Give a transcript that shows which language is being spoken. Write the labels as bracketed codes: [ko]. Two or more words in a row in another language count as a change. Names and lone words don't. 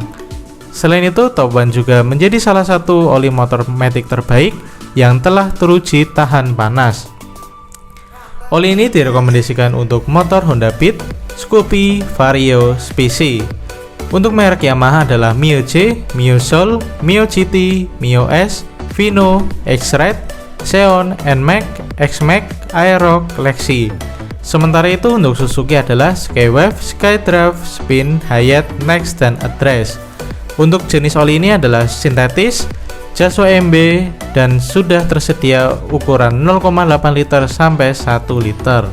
[id] Selain itu, Top One juga menjadi salah satu oli motor matic terbaik yang telah teruji tahan panas. Oli ini direkomendasikan untuk motor Honda Beat, Scoopy, Vario, Specie. Untuk merek Yamaha adalah Mio J, Mio Soul, Mio GT, Mio S, Vino, X-Ride, Xeon, NMAX, X-Max, Aerox, Lexi. Sementara itu untuk Suzuki adalah Skywave, Skydrive, Spin, Hayat, Next, dan Address. Untuk jenis oli ini adalah sintetis, Jaso MB, dan sudah tersedia ukuran 0,8 liter sampai 1 liter.